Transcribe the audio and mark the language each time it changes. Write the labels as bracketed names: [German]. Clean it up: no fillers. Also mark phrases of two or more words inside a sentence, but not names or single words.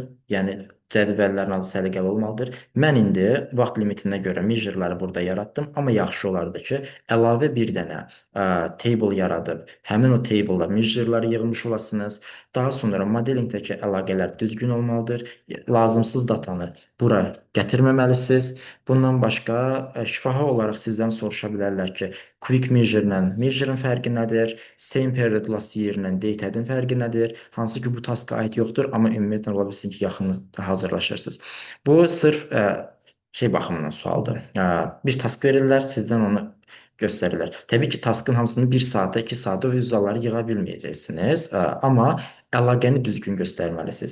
[Azerbaijani] Yəni cədvəllərin adı səliqəli olmalıdır. Mən indi vaxt limitinə görə measure'ları burada yaratdım, amma yaxşı olardı ki, əlavə bir dənə table yaradıb, həmin o table'da measure'ları yığmış olasınız. Daha sonra modelingdəki əlaqələr düzgün olmalıdır. Lazımsız datanı bura gətirməməlisiniz. Bundan başqa şifahi olaraq sizdən soruşa bilərlər ki, [English] quick measure [Azerbaijani] ilə measure'ın fərqi nədir? [English] Same period last year ilə date'in [Azerbaijani] fərqi nədir? Hansı ki bu taska aid yoxdur, amma ümumiyyətlə ola bilsin ki, yaxınlıqda hazırlaşırsınız. Bu sırf şey baxımından sualdır. Bir task verirlər, sizdən onu göstərilər. Təbii ki, taskın hamısını bir saata, 2 saata o vizualları yığa bilməyəcəksiniz, amma əlaqəni düzgün göstərməlisiniz.